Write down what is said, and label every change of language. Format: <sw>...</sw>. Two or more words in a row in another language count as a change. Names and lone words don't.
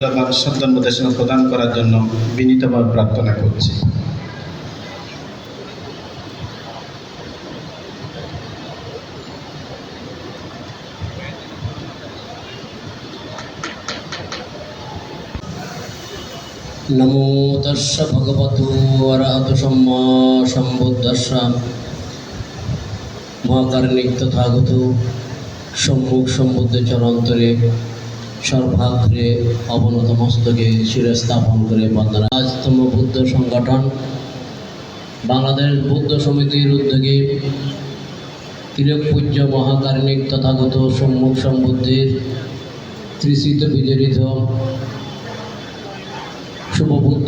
<bn>সন্তান নির্দেশনা প্রদান করার জন্য বিনীতভাবে প্রার্থনা করছি।</bn> <pi>नमो तस्स भगवतो अरहतो सम्मा सम्बुद्धस्स</pi> <bn>মহাকারণিক তথাগত সম্মুখ সম্বুদ্ধ চরন্তরে সর্বাগ্রে অবনত মস্তকে শিরে স্থাপন করে বন্দনা। আজতম বুদ্ধ সংগঠন বাংলাদেশ বৌদ্ধ সমিতির উদ্যোগে তিলক পূজ্য মহাকারণিক তথাগত সম্মুখ সম্বুদ্ধের ত্রিচিত বিজড়িত শুভবুদ্ধ</bn>